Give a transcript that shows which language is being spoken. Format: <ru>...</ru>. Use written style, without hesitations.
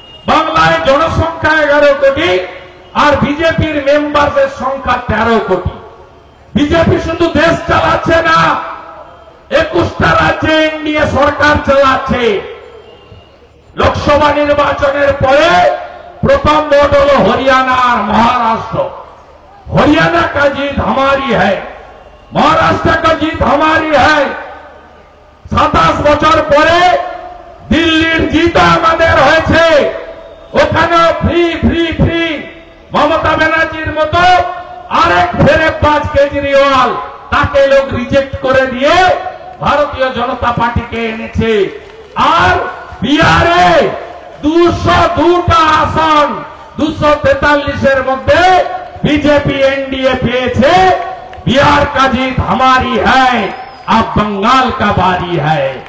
<bn>বাংলায় জনসংখ্যা 11 কোটি আর বিজেপির মেম্বারদের সংখ্যা 13 কোটি। বিজেপি শুধু দেশ চালাচ্ছে না, 21টা রাজ্যে এনডিএ সরকার চালাচ্ছে। লোকসভা নির্বাচনের পরে প্রথম ভোট হল হরিয়ানা আর মহারাষ্ট্র।</bn> <hi>हरियाणा का जीत हमारी है, महाराष्ट्र का जीत हमारी है।</hi> <bn>27 বছর পরে দিল্লির জিত আমাদের হয়েছে। ওখানে ফ্রি ফ্রি ফ্রি মমতা ব্যানার্জির মতো আরেক ফেরেববাজ কেজরিওয়াল, তাকে লোক রিজেক্ট করে দিয়ে ভারতীয় জনতা পার্টিকে এনেছে। আর বিহারে 202টা আসন 243-এর মধ্যে बीजेपी एनडीए पेचे।</bn> <hi>बिहार का जीत हमारी है, अब बंगाल का बारी है।</hi>